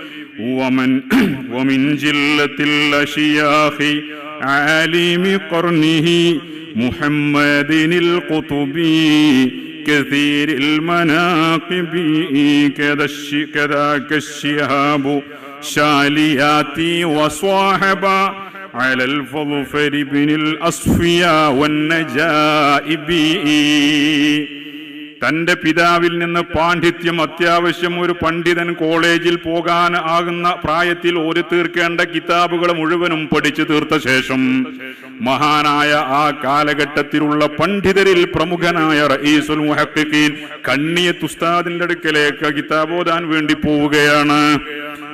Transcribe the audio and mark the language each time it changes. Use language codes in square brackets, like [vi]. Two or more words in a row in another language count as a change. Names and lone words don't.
[ar] ومن جلة الأشياخ عالم قرنه محمد القطبي كثير المناقب كذاك الشهاب شالياتي وصاحب على الفظفر بن الأصفياء والنجائب. [ml] തന്റെ പിതാവിൽ നിന്ന് പാണ്ഡിത്യം, അത്യാവശ്യം ഒരു പണ്ഡിതൻ കോളേജിൽ പോകാൻ ആകുന്ന പ്രായത്തിൽ ഓതി തീർക്കേണ്ട കിതാബുകൾ മുഴുവനും പഠിച്ചു തീർത്ത ശേഷം മഹാനായ ആ കാലഘട്ടത്തിലുള്ള പണ്ഡിതരിൽ പ്രമുഖനായ [ar] رئيس المحققين [ml] കണ്ണിയത്ത് ഉസ്താദിന്റെ അടുക്കലേക്ക് കിതാബ് ഓതാൻ വേണ്ടി പോവുകയാണ്.